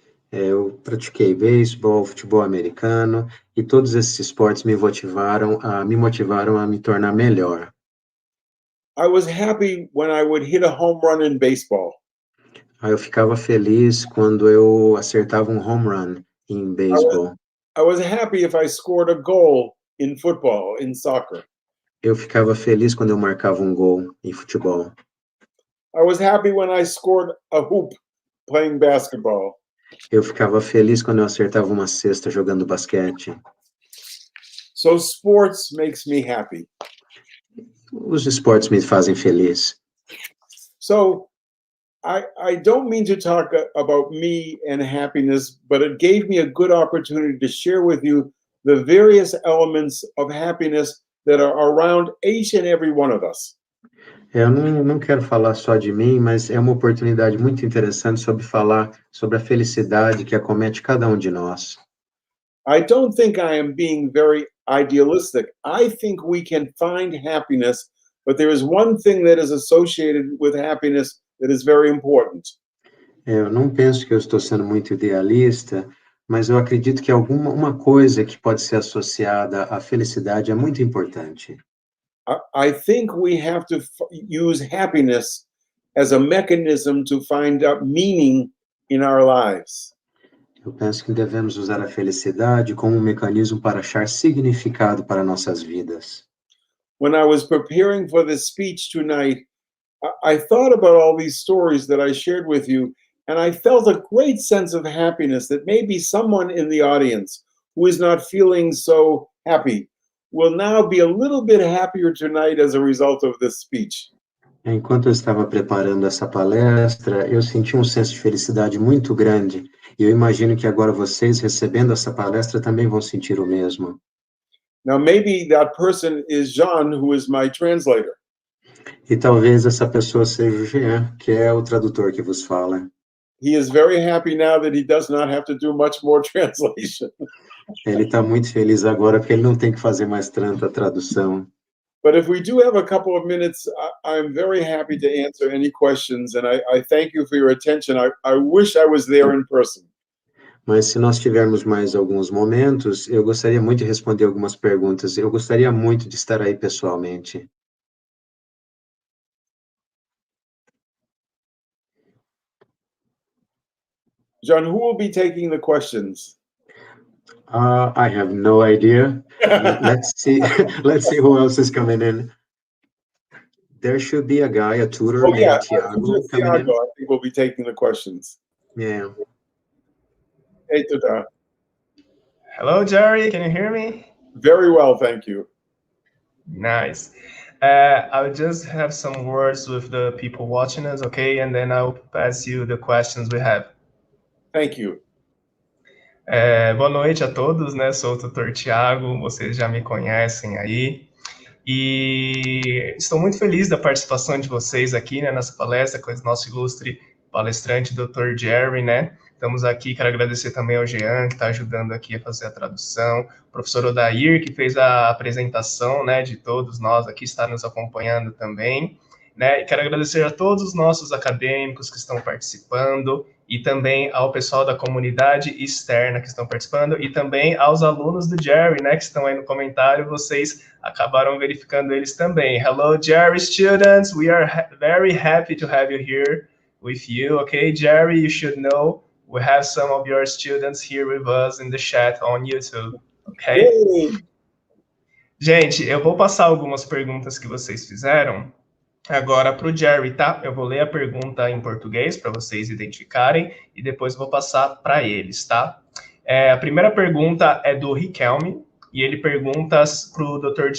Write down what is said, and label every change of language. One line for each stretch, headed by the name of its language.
Portuguese: Eu pratiquei beisebol, futebol americano, e todos esses esportes me motivaram a me tornar melhor.
English: I was happy when I would hit a home run in baseball.
Portuguese: Eu ficava feliz quando eu acertava home run em beisebol.
English: I was happy if I scored a goal in football, in soccer.
Portuguese: Eu ficava feliz quando eu marcava gol em futebol.
English: I was happy when I scored a hoop playing basketball.
Portuguese: Eu ficava feliz quando eu acertava uma cesta jogando basquete.
English: So sports makes me happy.
Portuguese: Os esportes me fazem feliz.
English: So I don't mean to talk about me and happiness, but it gave me a good opportunity to share with you the various elements of happiness that are around each and every one of us.
Portuguese: Eu não quero falar só de mim, mas é uma oportunidade muito interessante sobre falar sobre a felicidade que acomete cada um de nós.
English: I don't think I am being very idealistic. I think we can find happiness, but there is one thing that is associated with happiness that is very important.
Portuguese: Eu não penso que eu estou sendo muito idealista, mas eu acredito que uma coisa que pode ser associada à felicidade é muito importante.
English: I think we have to use happiness as a mechanism to find out meaning in our lives.
Portuguese: Eu penso que devemos usar a felicidade como um mecanismo para achar significado para nossas vidas.
English: When I was preparing for this speech tonight, I thought about all these stories that I shared with you, and I felt a great sense of happiness that maybe someone in the audience who is not feeling so happy will now be a little bit happier tonight as a result of this speech.
Portuguese: Enquanto eu estava preparando essa palestra, eu senti um senso de felicidade muito grande, e eu imagino que agora vocês, recebendo essa palestra, também vão sentir o mesmo.
English: Now, maybe that person is John, who is my translator.
Portuguese: E talvez essa pessoa seja o Jean, que é o tradutor que vos fala.
English: He is very happy now that he does not have to do much more translation.
Portuguese: Ele está muito feliz agora porque ele não tem que fazer mais tanta tradução.
English: But if we do have a couple of minutes, I'm very happy to answer any questions, and I thank you for your attention. I wish I was there in person.
Portuguese: Mas se nós tivermos mais alguns momentos, eu gostaria muito de responder algumas perguntas. Eu gostaria muito de estar aí pessoalmente.
English: John, who will be taking the questions? I have no idea. Let's see. Let's see who else is coming in. There should be a guy, a tutor named Thiago, coming in. I think will be taking the questions. Yeah. Hey, Tutor. Hello, Jerry. Can you hear me? Very well, thank you. Nice. I'll just have some words with the people watching us, okay? And then I'll pass you the questions we have. Thank you.
Portuguese: Boa noite a todos, né? Sou o Tutor Thiago, vocês já me conhecem aí. E estou muito feliz da participação de vocês aqui, né, nessa palestra com o nosso ilustre palestrante, Dr. Jerry, né? Estamos aqui, quero agradecer também ao Jean, que está ajudando aqui a fazer a tradução, o professor Odair, que fez a apresentação, né, de todos nós aqui, está nos acompanhando também, né? E quero agradecer a todos os nossos acadêmicos que estão participando, e também ao pessoal da comunidade externa que estão participando, e também aos alunos do Jerry, né, que estão aí no comentário, vocês acabaram verificando eles também.
English: Hello, Jerry students, we are very happy to have you here with you, okay? Jerry, you should know, we have some of your students here with us in the chat on YouTube, okay? Yay!
Portuguese: Gente, eu vou passar algumas perguntas que vocês fizeram agora para o Jerry, tá? Eu vou ler a pergunta em português para vocês identificarem e depois vou passar para eles, tá? A primeira pergunta é do Riquelme e ele pergunta para o Dr.